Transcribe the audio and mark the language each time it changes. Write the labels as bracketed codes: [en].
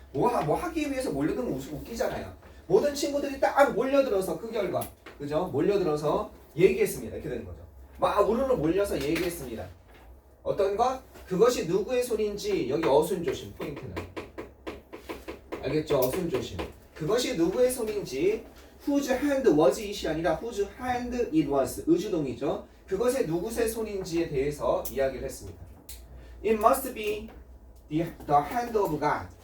[ko] 뭐 하기 위해서 몰려든 거 웃기잖아요. 모든 친구들이 딱 몰려들어서 그 결과 그죠? 몰려들어서 얘기했습니다. 이렇게 되는 거죠. 막 우르르 몰려서 얘기했습니다. 어떤 것? 그것이 누구의 손인지 여기 어순조심 포인트는 알겠죠? 어순조심 그것이 누구의 손인지 [en] whose hand was it [ko] 이 아니라 [en] whose hand it was [ko] 의주동이죠. 그것의 누구의 손인지에 대해서 이야기를 했습니다. [en] It must be the hand of God.